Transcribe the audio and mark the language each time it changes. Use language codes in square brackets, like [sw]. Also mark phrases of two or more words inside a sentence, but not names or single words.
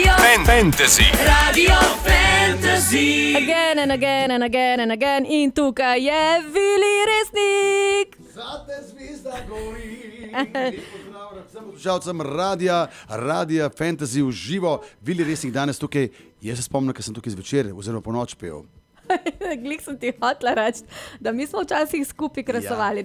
[sl] Fantasy. Radio Fantasy. [en] Again and again and again and again. [sl] In tukaj je Vili Resnik. Zate zvezda gori. Vsem poslušalcem radia Fantasy v živo. Vili Resnik danes tukaj. Jaz se spomnim, ker sem tukaj zvečer oziroma po noč pel. Glih sem ti hotela reči, da mi smo včasih skupaj kresovali.